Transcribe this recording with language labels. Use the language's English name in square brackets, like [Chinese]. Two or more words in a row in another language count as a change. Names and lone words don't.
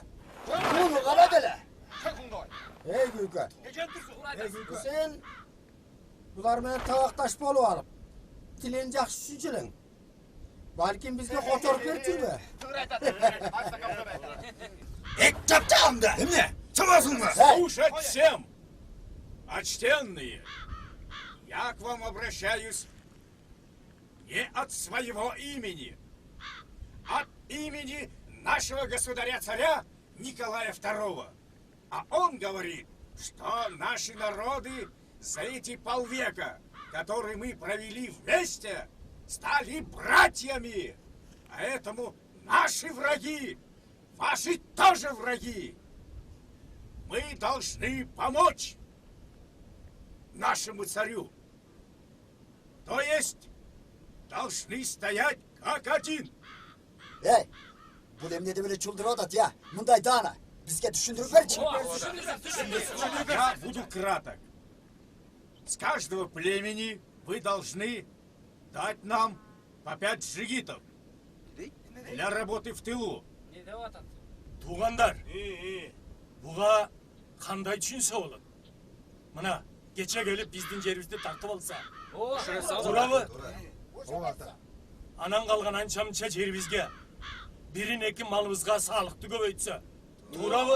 [Kyrgyz] Муну кара деле. Эй, Күнкө. Сен булар менен табакташ болуп алып, тилин жакшы түшүнчүлүң. Балким бизге кочоруп берчүлбү? Чапчагымды! Эмне? Чабасыңбы? [Russian] Слушать всем! Почтенные, я к вам обращаюсь не от своего имени, от имени нашего государя-царя Николая II. А он говорит, что наши народы за эти полвека, которые мы провели вместе, стали братьями. Поэтому наши враги, ваши тоже враги. Мы должны помочь нашему царю. То есть должны стоять как один. [Kyrgyz] Эй, бул эмне деп эле чулдырып атат, я? Мындай даана, бизге түшүндүрүп берчи. [Russian] Я буду краток. С каждого племени вы должны дать нам по 5 джигитов для работы в тылу. [Kyrgyz] Туғандар, буга кандай түшүнсө болот? Мына кече келип биздин жерибизди тартып алса, турабы? Анан калган анча мынча жерибизге бирин эки малыбызга саалыкты көбөйтсө, турабы?